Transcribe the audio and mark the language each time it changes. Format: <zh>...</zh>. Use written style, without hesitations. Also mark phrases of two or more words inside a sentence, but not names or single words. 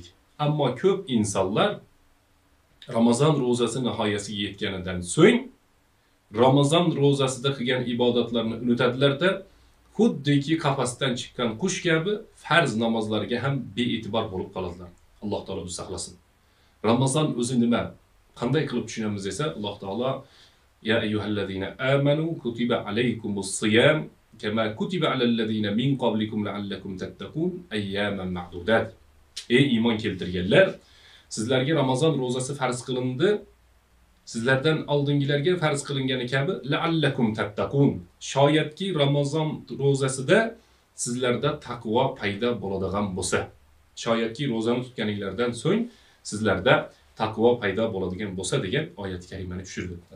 <uz>Ammo ko'p insonlar Ramazon ro'zasi nihoyasiga yetganidan so'ng Ramazon ro'zasida qilgan ibodatlarni unutadilar-da, xuddiki qafasdan chiqqan qush kabi farz namozlarga ham bee'tibor bo'lib qoladilar. Alloh taolo bizni saqlasin. Ramazon o'zi nima? Qanday qilib tushunamiz esa,</uz> <ar>Alloh taolo يا أيها الذين آمنوا كتب عليكم الصيام كما كتب على الذين من قبلكم لعلكم تتقون أياما معدودات.</ar> <uz>Ey iymon keltirganlar, sizlarga Ramazon ro'zasi farz qilindi. Sizlardan oldingilarga farz qilingani kabi</uz> <ar>لعلكم تتقون.</ar> <uz>Shoyatki Ramazon ro'zasida sizlarda taqvo paydo bo'ladigan bo'lsa, shoyatki ro'zani tutganinglardan so'ng sizlarda taqvo paydo bo'ladigan bo'lsa degan oyat karimani tushirdi.</uz>